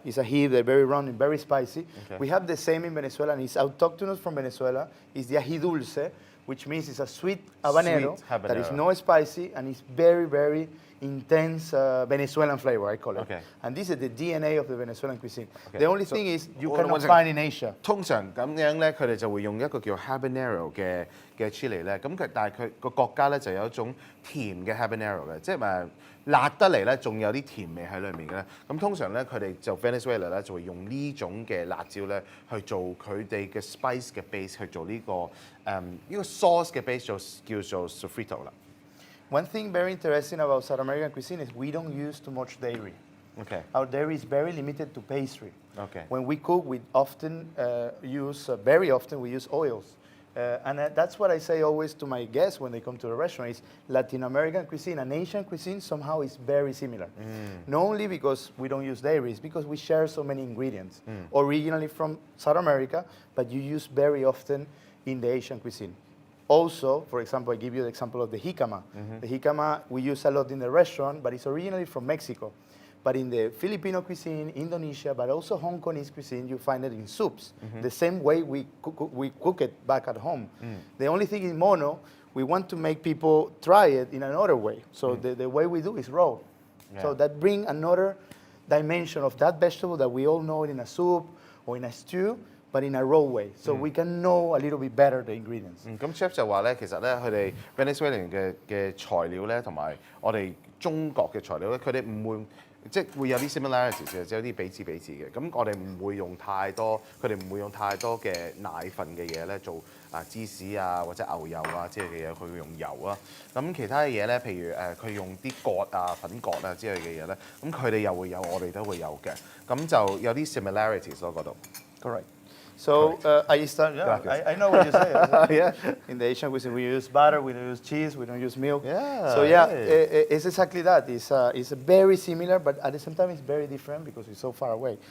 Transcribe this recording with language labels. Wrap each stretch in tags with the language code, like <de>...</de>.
<en>It's ají, they're very round and very spicy. Okay. We have the same in Venezuela, and it's autochthonous from Venezuela. It's the ají dulce, which means it's a sweet habanero, Sweet habanero. that is no spicy, and it's very, very intense Venezuelan flavor, I call it. Okay. And this is the DNA of the Venezuelan cuisine. Okay. The only So, thing is you hold on cannot one second. find in Asia.</en> <zh>通常咁樣咧，佢哋就會用一個叫 habanero 嘅 chili 咧，咁但係佢個國家咧就有一種甜嘅 habanero 嘅，即係咪辣得嚟咧，仲有啲甜味喺裏面嘅咧。咁通常咧，佢哋就 Venezuela 咧就會用呢種嘅辣椒咧去做佢哋嘅 spice 嘅 base，去做呢個sauce 嘅 base 叫做 sofrito 啦。</zh> <en>One thing very interesting about South American cuisine is we don't use too much dairy. Okay. Our dairy is very limited to pastry. Okay. When we cook, we often very often we use oils. And that's what I say always to my guests when they come to the restaurant is Latin American cuisine and Asian cuisine somehow is very similar. Not only because we don't use dairy, it's because we share so many ingredients. Originally from South America, but you use very often in the Asian cuisine. Also, for example, I give you the example of the jicama. The jicama we use a lot in the restaurant, but it's originally from Mexico. But in the Filipino cuisine, Indonesia, but also Hong Kongese cuisine, you find it in soups. The same way we cook it back at home. The only thing in Mono, we want to make people try it in another way. So the way we do is raw. Yeah. So that brings another dimension of that vegetable that we all know it in a soup or in a stew, but in a raw way. So we can know a little bit better the ingredients.</en> <zh>咁 chef 就話咧，其實咧佢哋 Venezuelan 嘅材料咧，同埋我哋中國嘅材料咧，佢哋唔會即係會有啲 similarities 嘅，即係有啲彼此嘅。咁我哋唔會用太多，佢哋唔會用太多嘅奶粉嘅嘢咧做芝士啊或者牛油啊之類嘅嘢，佢會用油啊。咁其他嘅嘢咧，譬如佢用啲葛啊、粉葛啊之類嘅嘢咧，咁佢哋又會有，我哋都會有嘅。咁就有啲 similarities 咯嗰度。</zh> <en>Correct. So I start. Yeah, I know what you say. Yeah. In the Asian cuisine, we use butter, we don't use cheese, we don't use milk. Yeah. So yeah, it's exactly that. It's very similar, but at the same time, it's very different because it's so far away.</en>